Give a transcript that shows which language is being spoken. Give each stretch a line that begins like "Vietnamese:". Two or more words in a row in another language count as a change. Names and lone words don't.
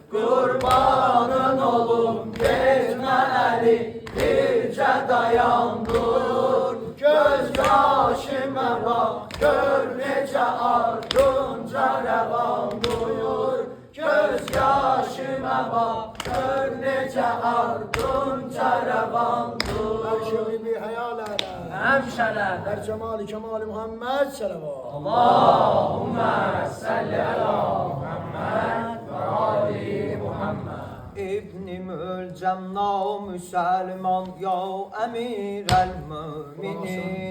Azerbaijani: Qurbanın olum getmə əli bircə dayandır. yaşıma bak, gör necə ardınca rəvan duyur. Göz yaşıma bak, gör necə ardınca rəvan duyur.
Turkish: Her şeyi bir hayal eyle.
Azerbaijani: Həmşələr.
Turkish: Her cemali kemali Muhammed selavat.
Arabic: اللهم صل على محمد وآل محمد.
Turkish: İbn-i Mülcem namüselman
Arabic: يا أمير المؤمنين.